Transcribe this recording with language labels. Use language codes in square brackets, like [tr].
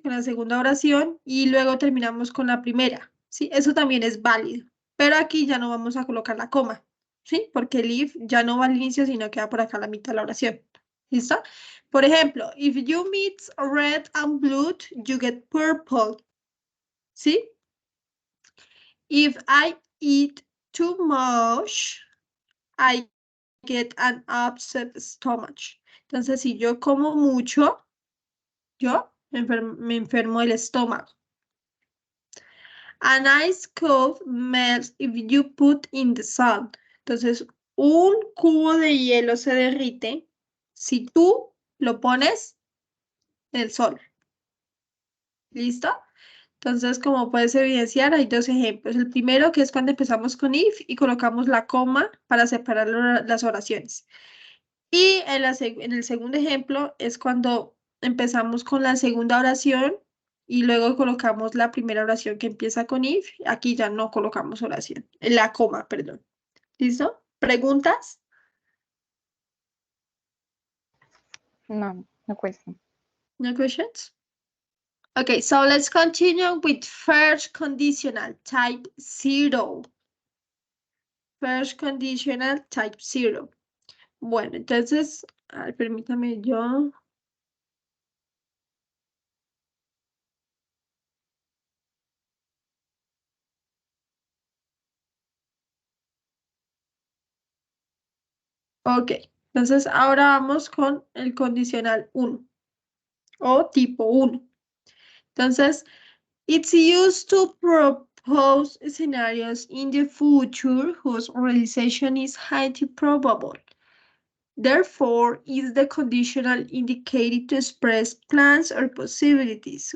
[es] Con la segunda oración y luego terminamos con la primera, ¿sí? Eso también es válido, pero aquí ya no vamos a colocar la coma, ¿sí? Porque el if ya no va al inicio, sino queda por acá a la mitad de la oración, ¿listo? Por ejemplo, [en] if you mix red and blue, you get purple, [es] ¿sí? [en] If I eat too much, I get an upset stomach. [es] Entonces, si yo como mucho, yo me enfermo el estómago. [en] An ice cube melts if you put in the sun. [es] Entonces, un cubo de hielo se derrite si tú lo pones en el sol. ¿Listo? Entonces, como puedes evidenciar, hay dos ejemplos. El primero, que es cuando empezamos con if y colocamos la coma para separar las oraciones. Y en el segundo ejemplo es cuando empezamos con la segunda oración y luego colocamos la primera oración que empieza con if. Aquí ya no colocamos oración, la coma, perdón. ¿Listo? ¿Preguntas? [en] No question. No questions? Okay, so let's continue with first conditional, type 0. First conditional, type 0. [es] Bueno, entonces, permítame yo. Ok, entonces ahora vamos con el condicional 1 o tipo 1. Entonces, [en] it's used to propose scenarios in the future whose realization is highly probable. Therefore, is the conditional indicated to express plans or possibilities.